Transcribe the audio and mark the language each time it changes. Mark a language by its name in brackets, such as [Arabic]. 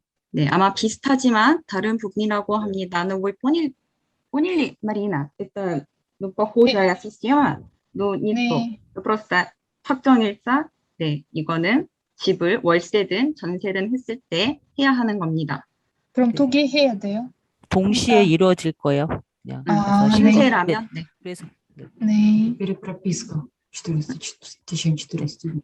[Korean] 네, 아마 비슷하지만 다른 부분이라고 합니다. [Russian] Но вы поняли, Марина? Это похожая система, но не [Korean] 네. [Russian] то. просто [Korean] 확정일자, 네, 이거는 집을 월세든 전세든 했을 때 해야 하는 겁니다. 그럼 2개 해야 돼요? 동시에 이루어질 거예요. 그냥 아, 그래서 네. 신세라면, 네. 그래서 네. [Russian] Перепрописка 1400.